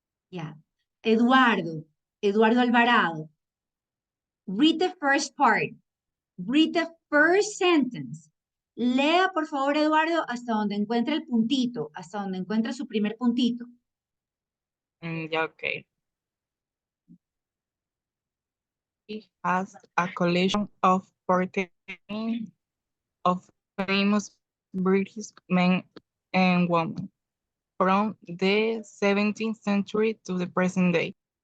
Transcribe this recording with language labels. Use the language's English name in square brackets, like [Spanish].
[English] Yeah. Eduardo Alvarado. Read the first part. Read the first sentence. [Spanish] Lea, por favor, Eduardo, hasta donde encuentre el puntito, hasta donde encuentre su primer puntito. [English] Yeah, okay. He has a collection of portraits of famous British men and women from the 17th century to the present day.